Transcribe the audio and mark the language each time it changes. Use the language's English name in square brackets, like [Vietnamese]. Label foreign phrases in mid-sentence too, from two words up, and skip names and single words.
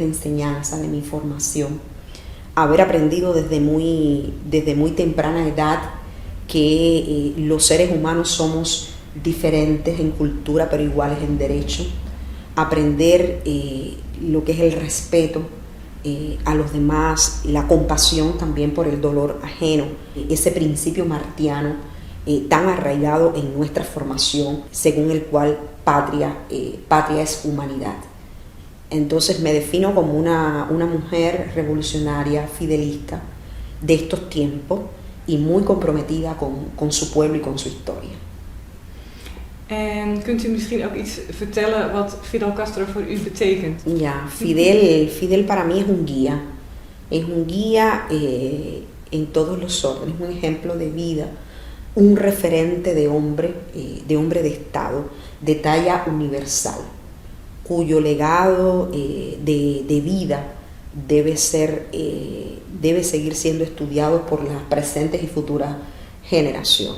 [Spanish] enseñanza de mi formación, haber aprendido desde muy temprana edad que los seres humanos somos diferentes en cultura pero iguales en derecho, aprender lo que es el respeto a los demás, la compasión también por el dolor ajeno, ese principio martiano tan arraigado en nuestra formación, según el cual patria es humanidad. Entonces me defino como una mujer revolucionaria, fidelista de estos tiempos, y muy comprometida con su pueblo y con su historia. [Dutch] En kunt u misschien ook iets vertellen wat Fidel Castro voor u betekent? [Spanish] Ya, Fidel para mí es un guía en todos los órdenes, un ejemplo de vida, un referente de hombre de Estado, de talla universal, cuyo legado de vida debe seguir siendo estudiado por las presentes y futuras generaciones.